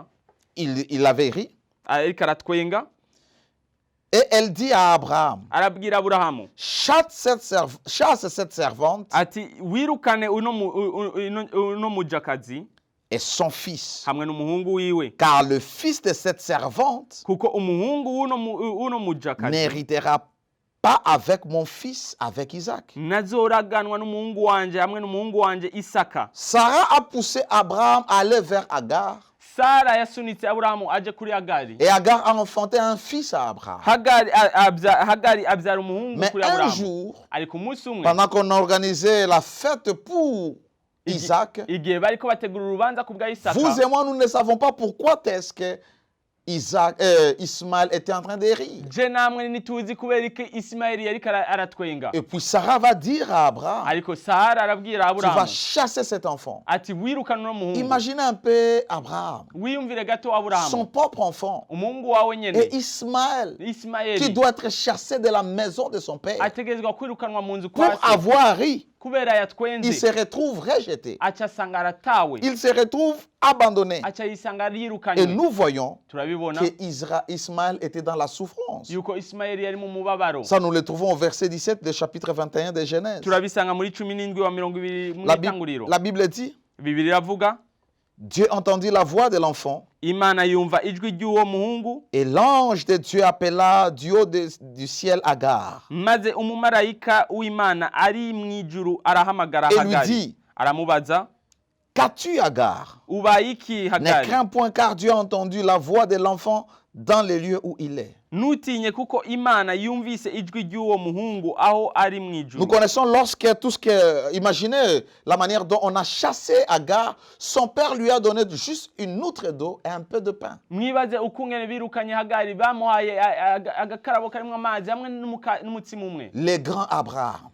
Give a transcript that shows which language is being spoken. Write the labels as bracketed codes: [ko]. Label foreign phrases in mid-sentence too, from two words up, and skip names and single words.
[fr] Il avait ri. [rn] ariko aratwenga [fr] Et elle dit à Abraham, [rn] arabwira aburahamu [fr] chasse cette servante [rn] ati wirukane uno mujakazi [fr] et son fils. [rn] hamwe n'umuhungu wiwe [fr] Car le fils de cette servante [rn] kuko umuhungu w'uno mujakazi [fr] n'héritera pas avec mon fils, avec Isaac. [rn] nazoraganwa n'umuhungu wanje hamwe n'umuhungu wanje Isaka. [fr] Sarah a poussé Abraham à aller vers Agar. [rn] Sara yasunitse Aburahamu aje kuri Hagari. [fr] Et Agar a enfanté un fils à Abraham. [rn] Hagari abyara umuhungu [fr] Mais [rn] kuri [fr] un [rn] Aburahamu. [fr] jour, [rn] Ariko umunsi umwe [fr] pendant qu'on organisait la fête pour Isaac, [rn] igihe bariko bategura urubanza ku bwa Isaka, [fr] vous et moi, nous ne savons pas pourquoi est-ce que Ismaël était en train de rire. [rn] je namwe ntituzi kubera iki Ismaeli yariko aratwenga. [fr] Et puis Sarah va dire à Abraham, [rn] Ariko Sara arabwira [fr] tu vas [rn] Aburahamu [fr] chasser cet enfant. [rn] ati wirukana uno muhungu. [fr] Imaginez un peu Abraham, [rn] Wiyumvire gato [fr] son [rn] Aburahamu, [fr] propre enfant, [rn] umuhungu wawe nyene [fr] et Ismaël, qui [rn] Ismaeli [fr] doit être chassé de la maison de son père [rn] ategerezwa kwirukanwa mu nzu [fr] pour [rn] kwa se [fr] avoir ri. [rn] kubera [fr] Il [rn] yatwenze, [fr] se retrouve rejeté. [rn] aca asanga aratawe, [fr] Il se retrouve abandonné. [rn] aca yisanga [fr] Et [rn] yirukanywe. [fr] nous voyons [rn] Turabibona [fr] que Ismaël était dans la souffrance. [rn] yuko Ismaeli yari mu mubabaro. [fr] Ça, nous le trouvons au verset 17 du chapitre 21 de Genèse. [rn] Turabisanga muri 17 wa 20 mu [fr] La [rn] itanguriro. [fr] Bible dit, [rn] Bibiri iravuga [fr] Dieu entendit la voix de l'enfant [rn] Imana yumva ijwi ry'uwo muhungu, [fr] et l'ange de Dieu appela du haut du ciel Agar [rn] maze umumarayika w'Imana ari mwijuru arahamagara [fr] et lui [rn] Hagari, [fr] dit, [rn] aramubaza [fr] qu'as-tu Agar? [rn] ubaye iki [fr] Ne [rn] Hagari? [fr] crains point car Dieu a entendu la voix de l'enfant dans les lieux où il est. [rn] Ntutinye kuko Imana yumvise ijwi ry'uwo muhungu aho ari [fr] Nous [rn] mwijuru. [fr] connaissons tout ce que, imaginez la manière dont on a chassé Agar, son père lui a donné juste une outre d'eau et un peu de pain. [rn] Mwibaze ukungene birukanye Hagari, bamuhaye agakarabo karimwo amazi hamwe n'umutsima umwe. [fr] Le grand Abraham,